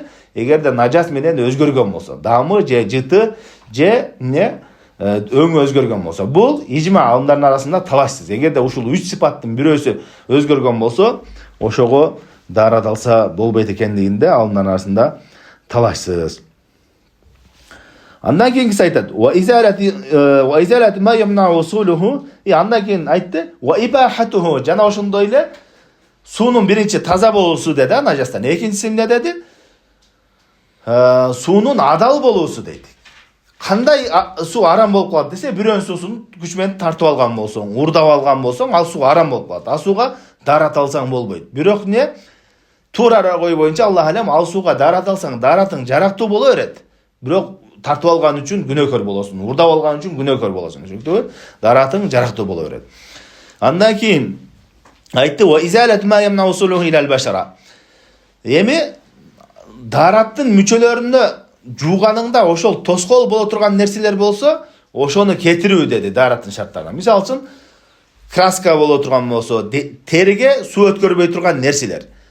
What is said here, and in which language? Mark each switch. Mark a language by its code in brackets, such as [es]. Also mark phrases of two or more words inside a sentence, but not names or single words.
[ky] Эгерде нажас менен өзгөргөн болсо, дамы же жыты же не өңү өзгөргөн болсо. Бул ижма алымдардын арасында талашсыз. Эгерде ушул үч сыпаттын бирөөсү өзгөргөн болсо, ошого дарат алса болбойт экендигинде алымдардын арасында талашсыз. Андан кийинкиси айтат: [ar] "وإزالة ما يمنع وصوله". [ky] Андан кийин айтты: [ar] "وإباحته". [ky] Жана ошондой эле суунун биринчи таза болуусу деди, нажастан. Экинчиси эмне деди? Суунун адал болуусу дейт. Кандай суу арам болуп калат десе, бирөөнүн суусун күч менен тартып алган болсоң, урдап алган болсоң, ал суу арам болуп калат. Ал сууга дарат алсаң болбойт. Бирок не? Туура ой боюнча [ar] الله أعلم, [ky] ал сууга дарат алсаң, даратың жарактуу боло берет. Бирок тартып алган үчүн күнөөкөр болосуң, урдап алган үчүн күнөөкөр болосуң. Түшүндүңбү? Даратың жарактуу боло берет. Андан кийин айтты: [ar] "وإزالة ما يمنع وصوله إلى البشرة". [ky] Эми дараттын мүчөлөрүндө жууганыңда ошол тоскоол боло турган нерселер болсо, ошону кетирүү деди дараттын шарттарынан. Мисалы үчүн, краска боло турган болсо, териге суу өткөрбөй турган нерселер.